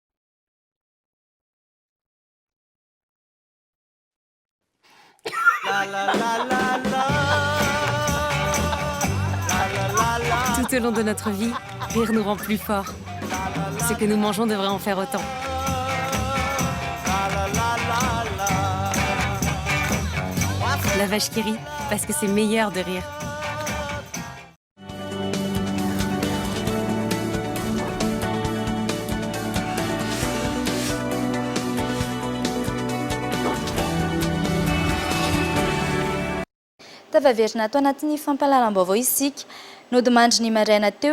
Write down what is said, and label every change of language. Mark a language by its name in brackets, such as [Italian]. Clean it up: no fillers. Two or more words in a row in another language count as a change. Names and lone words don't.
[French] Tout au long de notre vie, rire nous rend plus forts. Ce que nous mangeons devrait en faire autant. La vache qui rit, parce que c'est meilleur de rire. [Malagasy] Tavaverina tao anatin'ny fampalalam-baovao isika nodimandry ny maraina teo